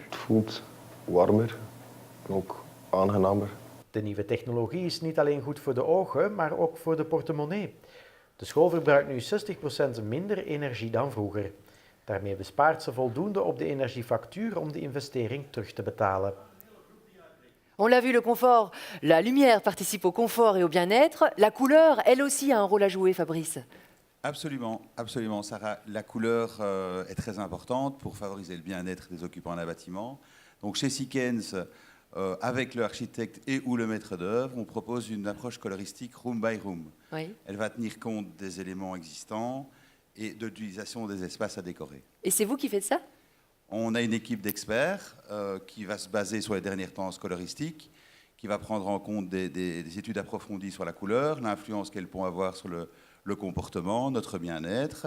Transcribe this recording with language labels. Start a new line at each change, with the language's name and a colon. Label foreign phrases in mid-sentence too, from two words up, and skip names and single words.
Dutch: Het voelt warmer en ook aangenamer. De nieuwe technologie is niet alleen goed voor de ogen, maar ook voor de portemonnee. De school verbruikt nu 60% minder energie dan vroeger. Daarmee bespaart ze voldoende op de energiefactuur om de investering terug te betalen.
French: On l'a vu, le confort, la lumière participe au confort et au bien-être. La couleur, elle aussi, a un rôle à jouer, Fabrice. Absolument, absolument, Sarah. La couleur est très importante pour favoriser le bien-être des occupants d'un bâtiment. Donc chez Sikens, avec l'architecte et ou le maître d'œuvre, on propose une approche coloristique
English: room by room.
French: Oui. Elle va tenir compte des éléments existants et de l'utilisation des espaces à décorer. Et c'est vous qui faites ça? On a une équipe d'experts qui va se baser sur les dernières tendances coloristiques, qui va prendre en compte des études approfondies sur la couleur, l'influence qu'elles pourront avoir sur le comportement, notre bien-être.